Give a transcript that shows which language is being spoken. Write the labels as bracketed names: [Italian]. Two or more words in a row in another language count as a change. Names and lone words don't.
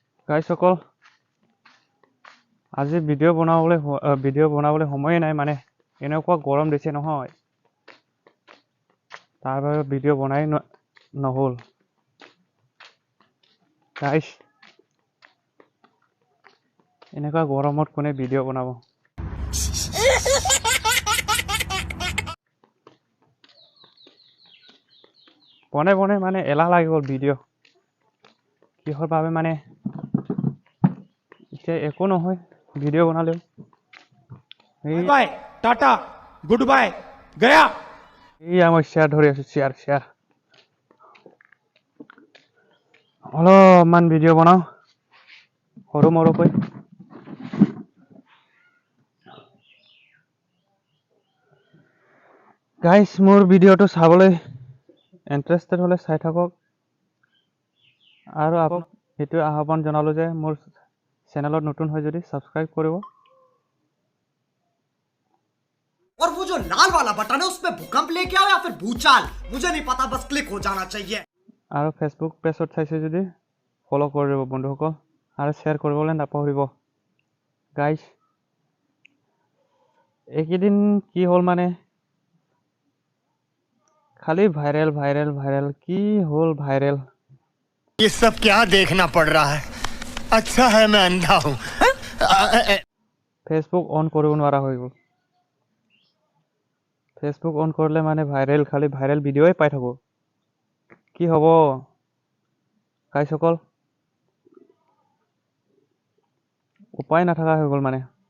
[Assamese] গাইসকল আজি ভিডিঅ' বনাবলৈ সময়ে নাই মানে এনেকুৱা গৰম দিছে নহয় তাৰ বাবে ভিডিঅ' বনাই নহ'ল গাইস এনেকুৱা গৰমত কোনে ভিডিঅ' বনাব বনাই মানে এলাহ লাগি গ'ল ভিডিঅ' কিহৰ বাবে মানে এতিয়া একো নহয় ভিডিঅ' বনালেও [English] bye tata good bye [Hindi] गया [Assamese] এই আমাৰ শ্বেয়াৰ ধৰি আছো শ্বেয়াৰ অলপমান ভিডিঅ' বনাও সৰু মৰুকৈ গাইস মোৰ ভিডিঅ'টো চাবলৈ ইন্টাৰেষ্টেড হলে চাই থাকক আৰু আপোনাক এইটো আহ্বান জনালো যে মোৰ চেনেলত নতুন হয় যদি সাবস্ক্রাইব কৰিব [Hindi] और वो जो लाल वाला बटन है उसमें भूकंप लेके आओ या फिर भूचाल मुझे नहीं पता बस क्लिक हो जाना चाहिए [Assamese] আৰু ফেসবুক পেজত চাইছে যদি ফলো কৰি দিব বন্ধুসকল আৰু শ্বেয়াৰ কৰিবলৈ নাপাহৰিব গাইস এইকেইদিন কি হ'ল মানে খালি ভাইৰেল কি হ'ল ভাইৰেল [Hindi] ये सब क्या देखना पड़ रहा है अच्छा है मैं अंधा हूं [Assamese] ফেসবুক অন কৰিব নোৱাৰা হৈ গ'ল ফেসবুক অন কৰিলে মানে খালি ভাইৰেল ভিডিঅ'ই পাই থাকো কি হ'ব গাইসকল উপায় নাথাকা হৈ গ'ল মানে